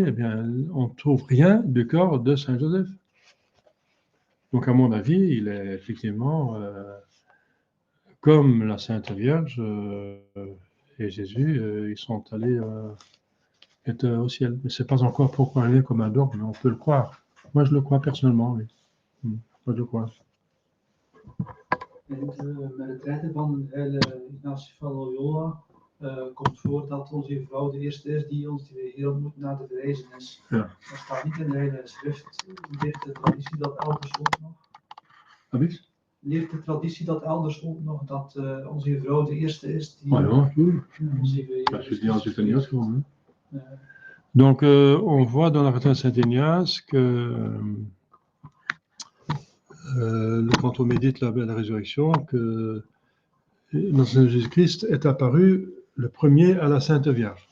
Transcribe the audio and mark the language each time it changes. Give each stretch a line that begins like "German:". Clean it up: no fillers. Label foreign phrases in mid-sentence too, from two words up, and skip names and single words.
French: Eh bien, on ne trouve rien du corps de Saint Joseph. Donc, à mon avis, il est effectivement comme la Sainte Vierge et Jésus, ils sont allés être au ciel. Mais ce n'est pas encore proclamé comme un dogme, mais on peut le croire. Moi, je le crois personnellement, oui. Moi, je le crois.
Dutch: Met het redden van de heilige Ignatie van Loyola komt voor dat onze vrouw de eerste is die ons die Heer ontmoet na de verrijzenis. Ja. Dat staat niet in de Heilige Schrift. Leert de traditie dat elders ook nog? Habis? Leert de traditie dat elders ook nog, dat onze vrouw de eerste is die
French: Ah non, tout.
Dutch: onze Heer
French: Je dis en Saint-Ignace quand même. Donc, on voit dans la retraite de Saint-Ignace que quand on médite la résurrection, que notre Seigneur Jésus-Christ est apparu le premier à la Sainte Vierge.